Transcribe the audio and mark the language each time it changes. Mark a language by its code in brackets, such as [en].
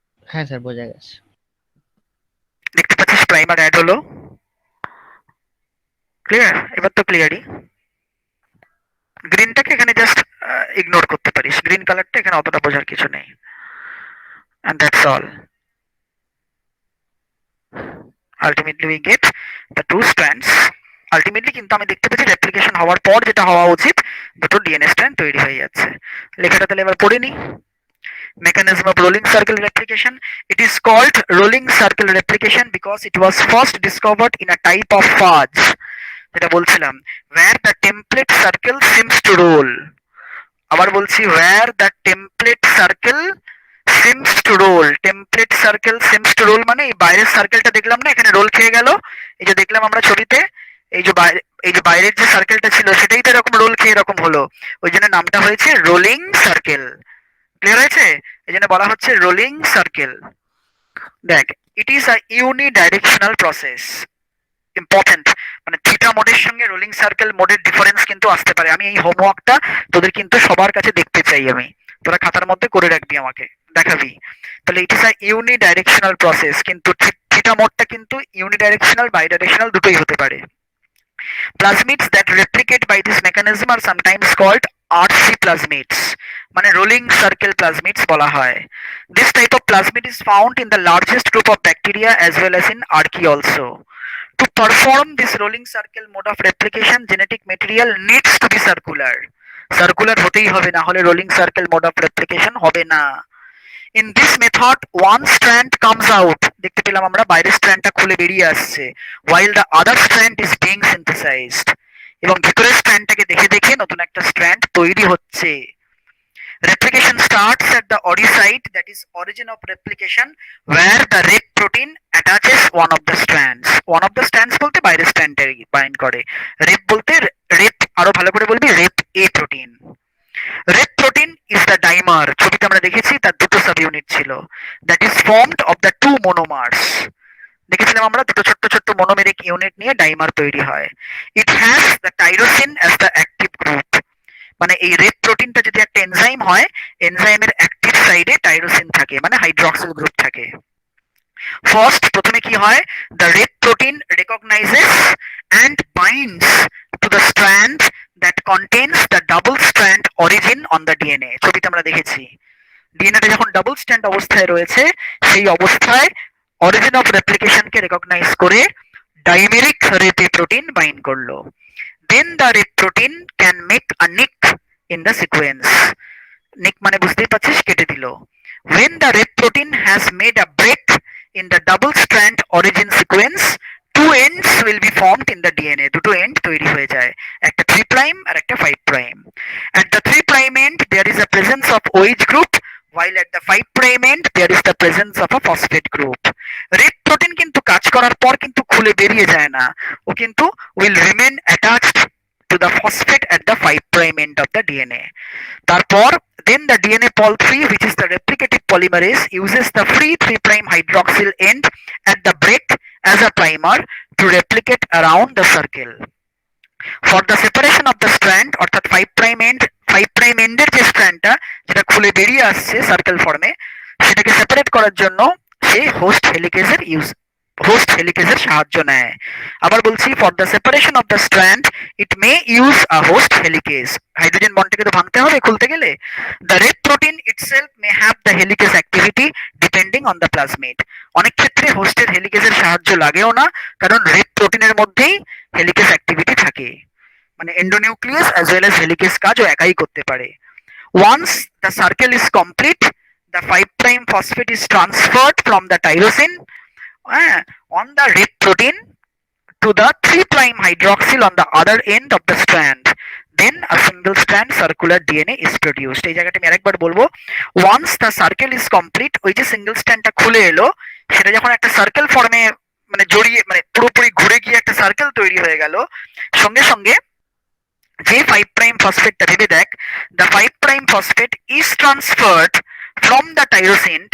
[bn] হ্যাঁ স্যার বোঝা গেছে। দেখতে পাচ্ছিস প্রাইমার অ্যাড হলো, ক্লিয়ার? এবার তো ক্লিয়ারই। গ্রিনটাকে এখানে জাস্ট ইগনোর করতে পারিস, গ্রিন কালারটা এখানে অতটা বোঝার কিছু নেই। [en] And that's all. Ultimately we get the two strands. [bn] Ultimately কিন্তু আমি দেখতে পাচ্ছি রেপ্লিকেশন হওয়ার পর যেটা হওয়া উচিত, দুটো ডিএনএ স্ট্র্যান্ড তৈরি হয়ে যাচ্ছে। লেখাটা তাহলে এবার পড়ে নি। [en] Mechanism of rolling circle replication. It is called rolling circle replication because it was first discovered in a type of fudge, [bn] যেটা বলছিলাম, [en] where the template circle seems to roll. [bn] আবার বলছি, [en] where the template circle seems to roll. Template circle seems to roll [bn] মানে এই বাইরের সার্কেলটা দেখলাম না, এখানে রোল খেয়ে গেল। এই যে দেখলাম আমরা ছবিতে, এই যে বাইরের যে সার্কেলটা ছিল সেটাই তো এরকম রোল খেয়ে এরকম হলো, ওই জন্য নামটা হয়েছে রোলিং সার্কেল। ক্লিয়ার হয়েছে? এই জন্য বলা হচ্ছে রোলিং সার্কেল। দেখ, [en] It is a unidirectional process. [bn] Important, মানে থিটা মোডের সঙ্গে রোলিং সার্কেল মোডের ডিফারেন্স কিন্তু আসতে পারে। আমি এই হোমওয়ার্কটা তোদের কিন্তু সবার কাছে দেখতে চাই, আমি তোরা খাতার মধ্যে করে রাখবি, আমাকে দেখাবি। তাহলে [en] it is a unidirectional process, [bn] কিন্তু থিটা মোডটা কিন্তু ইউনিডাইরেকশনাল বাইডাইরেকশনাল দুটোই হতে পারে। [en] Plasmids that replicate by this mechanism are sometimes called RC plasmids, [bn] মানে রোলিং সার্কেল প্লাজমিডস বলা হয়। [en] This type of plasmid is found in the largest group of bacteria as well as in archaea also. To perform this rolling circle mode of replication, genetic material needs to be circular. [bn] Circular হতেই হবে, না হলে [en] rolling circle mode of replication [bn] হবে না। [en] In this method, one strand comes out, [bn] দেখতে পেলাম আমরা বাইরের স্ট্র্যান্ডটা খুলে বেরিয়ে আসছে, [en] while the other strand is being synthesized, [bn] এবং ভিতরের স্ট্র্যান্ডটাকে দেখে দেখে নতুন একটা স্ট্র্যান্ড তৈরি হচ্ছে। [en] Replication starts at the OD site, that is origin of replication, where the rep protein attaches one of the strands. One of the strands [bn] বলতে বাইরের স্ট্র্যান্ডে বাইন্ড করে, রেপ বলতে রেপ, আরো ভালো করে বলবি rape A protein. [en] rep protein is the dimer, [bn] ছবিতে আমরা দেখেছি তার দুটো সাব ইউনিট ছিল, [en] That is formed of the two monomers. [bn] দেখেছিলাম আমরা দুটো ছোট্ট ছোট্ট মনোমেরিক ইউনিট নিয়ে ডাইমার তৈরি হয়। [en] it has the tyrosine as the active group, [bn] মানে এই রেপ প্রোটিনটা যদি একটা এনজাইম হয়, এনজাইমের অ্যাক্টিভ সাইডে টাইরোসিন থাকে, মানে হাইড্রক্সিল গ্রুপ থাকে। [en] first, [bn] প্রথমে কি হয়, [en] The rep protein recognizes and binds to the strand that contains the double strand origin on the DNA. [bn] ছবিতে আমরা দেখেছি ডিএনএটা যখন ডাবল স্ট্র্যান্ড অবস্থায় রয়েছে, সেই অবস্থায় অরিজিন অফ রেপ্লিকেশনকে রেকগনাইজ করে ডাইমেরিক রেপে প্রোটিন বাইন্ড করলো। [en] Then the rep protein can make a nick in the sequence. [bn] Nick মানে বুঝতেই পারছিস, কেটে দিল। [en] When the rep protein has made a break in the double strand origin sequence, two ends will be formed in the DNA. [bn] দুটো end তৈরি হয়ে যায়, একটা 3 prime আর একটা 5 prime. [en] At the 3 prime end there is a presence of OH group, while at the 5 prime end there is the presence of a phosphate group. Rep protein [bn] কিন্তু কাজ করার পর কিন্তু খুলে বেরিয়ে যায় না, ও কিন্তু [en] will remain attached to the phosphate at the 5 prime end of the DNA. [bn] তারপর [en] then the DNA pol 3, which is the replicative polymerase, uses the free 3 prime hydroxyl end at the break as a primer to replicate around the circle. For the separation of the strand, [bn] অর্থাৎ 5 prime এন্ডের যে স্ট্র্যান্ডটা যেটা খুলে বেরিয়ে আসছে circle ফর্মে, সেটাকে separate করার জন্য সে হোস্ট হেলিকেজের সাহায্য নেয়। আবার বলছি, [en] For the separation of the strand it may use a host helicase. [bn] Hydrogen বন্ডটাকে তো ভাঙতে হবে খুলতে গেলে। [en] The red protein itself may have the helicase activity depending on the plasmid. [bn] অনেক ক্ষেত্রে হোস্টের হেলিকেজের সাহায্য লাগেও না, কারণ রেড প্রোটিনের মধ্যেই হেলিকেজ অ্যাক্টিভিটি থাকে। মানে endonuclease as well as helicase কাজও একাই করতে পারে। [en] Once the circle is complete, the 5' phosphate is transferred from the tyrosine on the red protein to the 3' hydroxyl on the other end of the strand. Then a single strand circular DNA is produced. [bn] এই জায়গাটা আমি আরেকবার বলবো, [en] once the circle is complete, [bn] ওই যে single স্ট্র্যান্ডটা খুলে এলো, সেটা যখন একটা সার্কেল ফর্মে মানে জড়িয়ে মানে পুরোপুরি ঘুরে গিয়ে একটা সার্কেল তৈরি হয়ে গেল, সঙ্গে সঙ্গে যে 5' ফসফেটটা ভেবে দেখ, [en] the 5' phosphate is transferred from the tyrosine.